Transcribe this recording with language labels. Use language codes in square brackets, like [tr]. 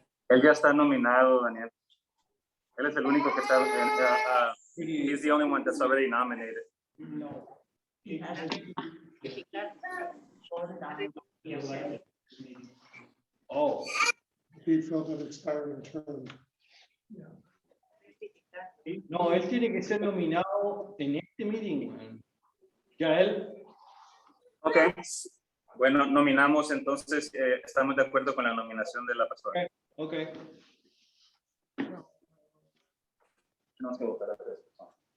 [es] Él ya está nominado, Daniel. Él es el único que está. [en] He's the only one that's already nominated. No. He has voted on it. He elected this meeting. Oh, He filled an expiring term. [es] no, él tiene que ser nominado en este meeting. Ya él. Ok. Bueno, nominamos entonces, estamos de acuerdo con la nominación de la persona. [en] Okay. [es] Tenemos que votar a 3 personas.